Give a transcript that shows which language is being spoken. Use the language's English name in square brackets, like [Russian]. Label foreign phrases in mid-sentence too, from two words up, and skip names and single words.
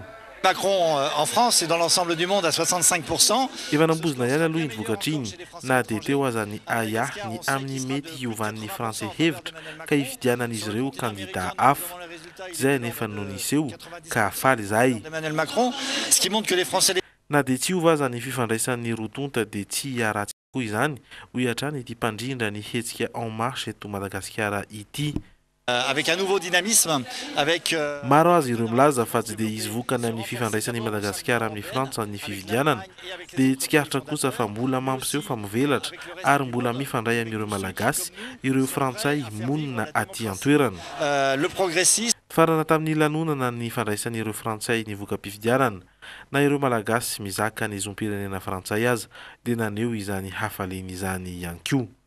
[French] Macron en France et dans l'ensemble du monde à 65%. [Malagasy] Efa nambozina ihany aloha iny vokatra iny na dia teo aza ny aya ny amin'ny mety hiovan'ny Frantsay hevitra ka hifidianan'izy ireo candidat hafa. Izay nefa no niseho ka faly izahay. [French] Ce qui montre que les Français [Malagasy] na dia tsy hiova aza ny fifandraisan'ny rotonta dia tsy hiaratsy koa izany ho iatrany ity mpandrindra ny hetsika en marche eto Madagasikara ity. [French] Avec un nouveau dynamisme, avec [Malagasy] maro azy ireo milaza fa tsy dia izy vokany amin'ny fifandraisan'ny Madagasikara amin'ny Frantsa ny fividianana dia tsikaritra kosa fa mbola mampiseho fa mivelatra ary mbola mifandray amin'ireo malagasy ireo frantsay monina aty an-toerana. [French] Le progressisme [Malagasy] farana tamin'ny lanonana ny fandraisan'ireo frantsay ny vokam-pifidianana na ireo malagasy mizaka ny zom-pirenena frantsay aza dia naneho izany hafaliana izany ihany koa.